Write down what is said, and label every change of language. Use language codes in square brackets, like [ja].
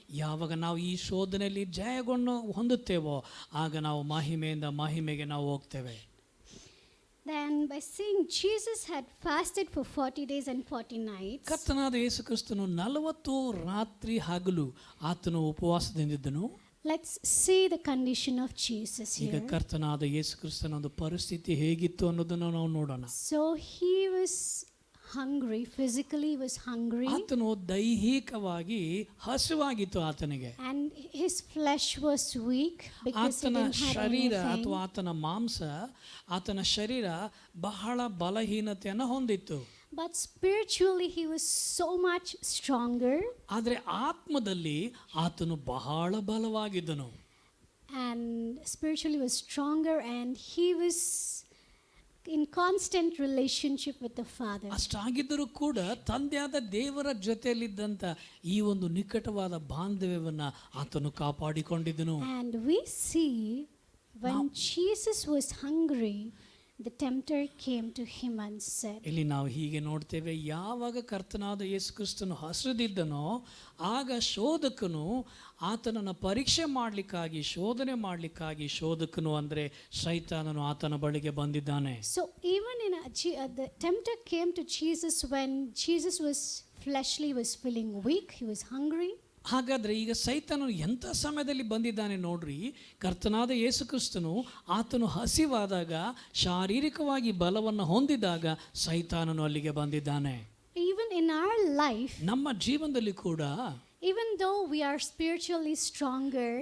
[kn] ಯಾವಾಗ ನಾವು ಈ ಶೋಧನೆಯಲ್ಲಿ ಜಯವನ್ನು ಹೊಂದುತ್ತೇವೋ ಆಗ ನಾವು ಮಹಿಮೆಯಿಂದ ಮಹಿಮೆಗೆ ನಾವು ಹೋಗ್ತೇವೆ. [en] Then by seeing Jesus had fasted for 40 days and 40 nights. [kn] ಕರ್ತನಾದ ಯೇಸು ಕ್ರಿಸ್ತನು 40 ರಾತ್ರಿ ಹಗಲು ಆತನು ಉಪವಾಸದಿಂದಿದ್ದನು. [en] Let's see the condition of Jesus [kn] ಈಗ [en] here. [kn] ಕರ್ತನಾದ ಯೇಸು ಕ್ರಿಸ್ತನ ಒಂದು ಪರಿಸ್ಥಿತಿ ಹೇಗಿತ್ತು ಅನ್ನೋದನ್ನು ನಾವು ನೋಡೋಣ. [en] So he was hungry, physically was hungry. [kn] ಆತನು ದೈಹಿಕವಾಗಿ ಹಸಿವಾಗಿತ್ತು ಆತನಿಗೆ. [en] And his flesh was weak because he [kn] ಆತನ [en] didn't have [kn] ಶರೀರ [en] anything. [kn] ಅಥವಾ ಆತನ ಮಾಂಸ, ಆತನ ಶರೀರ ಬಹಳ ಬಲಹೀನತೆಯನ್ನು ಹೊಂದಿತ್ತು. [en] But spiritually he was so much stronger. [kn] ಆದರೆ ಆತ್ಮದಲ್ಲಿ ಆತನು ಬಹಳ ಬಲವಾಗಿದ್ದನು. [en] And spiritually was stronger, and he was in constant relationship with the Father. [kn] ಅಷ್ಟಾಗಿದ್ದರೂ ಕೂಡ ತಂದೆಯಾದ ದೇವರ ಜೊತೆಯಲ್ಲಿದ್ದಂಥ ಈ ಒಂದು ನಿಕಟವಾದ ಬಾಂಧವ್ಯವನ್ನು ಆತನು ಕಾಪಾಡಿಕೊಂಡಿದ್ದನು. [en] And we see when Jesus was hungry, the tempter came to him and said, [kn] ಇಲ್ಲಿ ನಾವು ಹೀಗೆ ನೋಡ್ತೇವೆ, ಯಾವಾಗ ಕರ್ತನಾದ ಯೇಸು ಕ್ರಿಸ್ತನು ಹಸಿದಿದ್ದನೋ ಆಗ ಶೋಧಕನು ಆತನನ್ನು ಪರೀಕ್ಷೆ ಮಾಡಲಿಕ್ಕಾಗಿ ಶೋಧನೆ ಮಾಡಲಿಕ್ಕಾಗಿ ಶೋಧಕನು ಅಂದರೆ ಸೈತಾನನು ಆತನ ಬಳಿಗೆ ಬಂದಿದ್ದಾನೆ. [en] So even the tempter came to Jesus when Jesus was fleshly, was feeling weak, he was hungry. [kn] ಹಾಗಾದರೆ ಈಗ ಸೈತಾನನು ಎಂಥ ಸಮಯದಲ್ಲಿ ಬಂದಿದ್ದಾನೆ ನೋಡ್ರಿ. ಕರ್ತನಾದ ಯೇಸು ಕ್ರಿಸ್ತನು ಆತನು ಹಸಿವಾದಾಗ, ಶಾರೀರಿಕವಾಗಿ ಬಲವನ್ನು ಹೊಂದಿದಾಗ ಸೈತಾನನು ಅಲ್ಲಿಗೆ ಬಂದಿದ್ದಾನೆ. [en] Even in our life, [kn] ನಮ್ಮ ಜೀವನದಲ್ಲಿ ಕೂಡ [en] even though we are spiritually stronger,